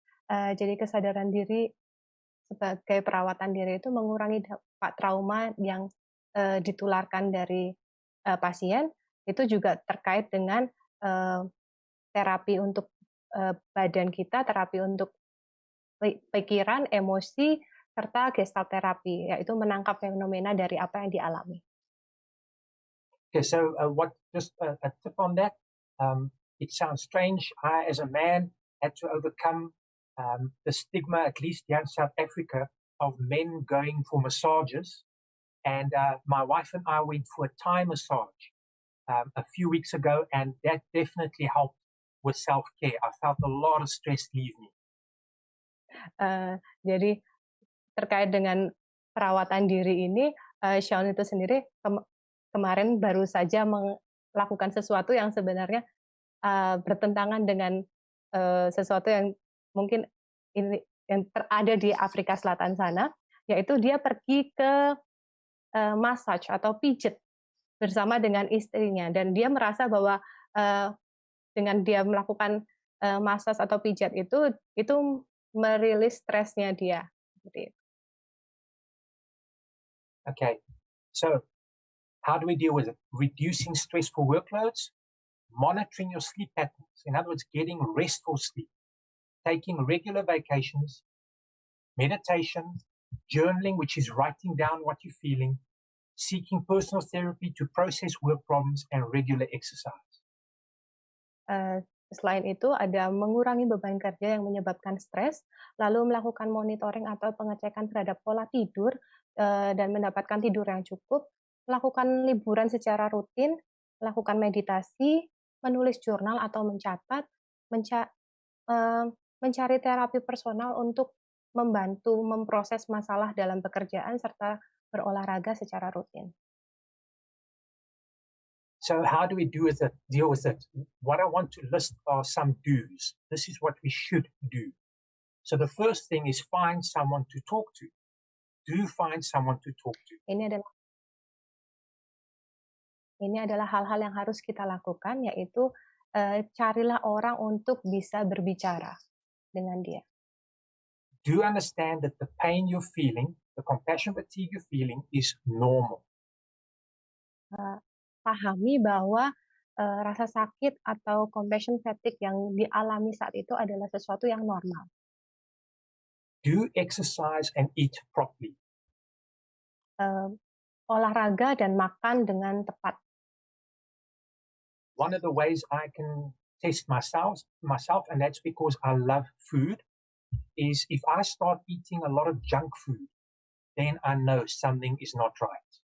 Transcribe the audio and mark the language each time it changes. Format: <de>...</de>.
<id>Jadi kesadaran diri sebagai perawatan diri itu mengurangi dampak trauma yang ditularkan dari pasien. Itu juga terkait dengan terapi untuk badan kita, terapi untuk pikiran, emosi, serta gestalt terapi, yaitu menangkap fenomena dari apa yang dialami.</id> <en>Okay, so just a tip on that. It sounds strange. I, as a man, had to overcome the stigma, at least here in South Africa, of men going for massages. And my wife and I went for a Thai massage a few weeks ago, and that definitely helped with self-care. I felt a lot of stress leave me.</en> <id>Jadi terkait dengan perawatan diri ini, Shaun itu sendiri kemarin baru saja melakukan sesuatu yang sebenarnya bertentangan dengan sesuatu yang mungkin yang ada di Afrika Selatan sana, yaitu dia pergi ke massage atau pijet bersama dengan istrinya, dan dia merasa bahwa dengan dia melakukan massage atau pijat itu merilis stresnya dia.</id> <en>Okay, So how do we deal with it? Reducing stressful workloads, monitoring your sleep patterns. In other words, getting restful sleep, taking regular vacations, meditation, journaling, which is writing down what you're feeling, seeking personal therapy to process work problems, and regular exercise.</en> <id>Selain itu, ada mengurangi beban kerja yang menyebabkan stres, lalu melakukan monitoring atau pengecekan terhadap pola tidur, dan mendapatkan tidur yang cukup, melakukan liburan secara rutin, melakukan meditasi, menulis jurnal atau mencatat, mencari terapi personal untuk membantu memproses masalah dalam pekerjaan, serta berolahraga secara rutin.</id> <en>So how do we deal with it? What I want to list are some do's. This is what we should do. So the first thing is find someone to talk to. Do find someone to talk to.</en> <id>Ini adalah hal-hal yang harus kita lakukan, yaitu carilah orang untuk bisa berbicara dengan dia.</id> <en>Do understand that the pain you're feeling, the compassion fatigue you're feeling is normal.</en> <id>Pahami bahwa rasa sakit atau compassion fatigue yang dialami saat itu adalah sesuatu yang normal.</id> <en>Do exercise and eat properly.</en> <id>Olahraga dan makan dengan tepat.</id> <en>One of the ways I can test myself, and that's because I love food, is if I start eating a lot of junk food, then I know something is not right.</en>